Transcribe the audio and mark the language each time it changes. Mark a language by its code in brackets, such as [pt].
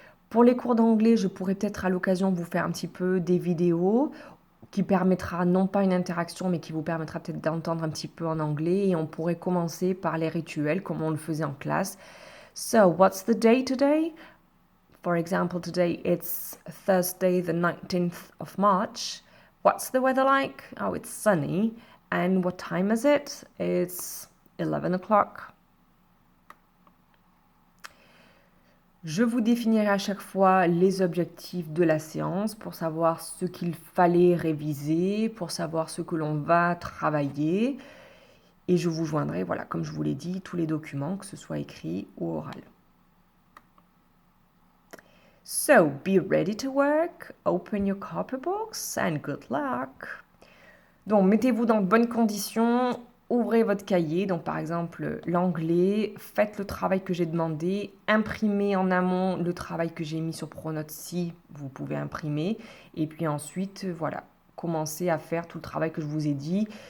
[fr] Pour les cours d'anglais, je pourrais peut-être à l'occasion vous faire un petit peu des vidéos qui permettra non pas une interaction, mais qui vous permettra peut-être d'entendre un petit peu en anglais. Et on pourrait commencer par les rituels, comme on le faisait en classe. [en] So, what's the day today? For example, today it's Thursday, the 19th of March. What's the weather like? Oh, it's sunny. And what time is it? It's 11 o'clock. [fr] Je vous définirai à chaque fois les objectifs de la séance pour savoir ce qu'il fallait réviser, pour savoir ce que l'on va travailler. Et je vous joindrai, voilà, comme je vous l'ai dit, tous les documents, que ce soit écrit ou oral. [en] So, be ready to work, open your copybooks and good luck. [fr] Donc, mettez-vous dans de bonnes conditions, ouvrez votre cahier, donc par exemple l'anglais, faites le travail que j'ai demandé, imprimez en amont le travail que j'ai mis sur Pronote si vous pouvez imprimer, et puis ensuite, voilà, commencez à faire tout le travail que je vous ai dit.